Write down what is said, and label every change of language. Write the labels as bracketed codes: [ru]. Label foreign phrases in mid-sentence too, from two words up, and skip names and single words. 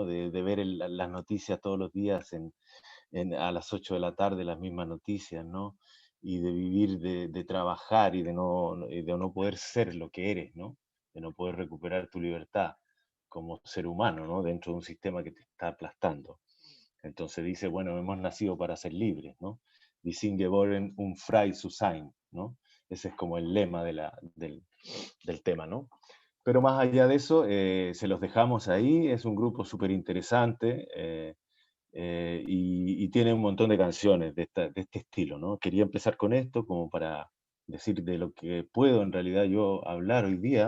[es] De ver las noticias todos los días a las 8 de la tarde, las mismas noticias, ¿no? Y de vivir, de trabajar y de no poder ser lo que eres, ¿no? De no poder recuperar tu libertad como ser humano, ¿no? Dentro de un sistema que te está aplastando. Entonces dice, bueno, hemos nacido para ser libres, ¿no? [de] Die sind geboren, um frei zu sein, [es] ¿no? Ese es como el lema del tema, ¿no? Pero más allá de eso, se los dejamos ahí, es un grupo súper interesante y tiene un montón de canciones de este estilo, ¿no? Quería empezar con esto como para decir de lo que puedo en realidad yo hablar hoy día.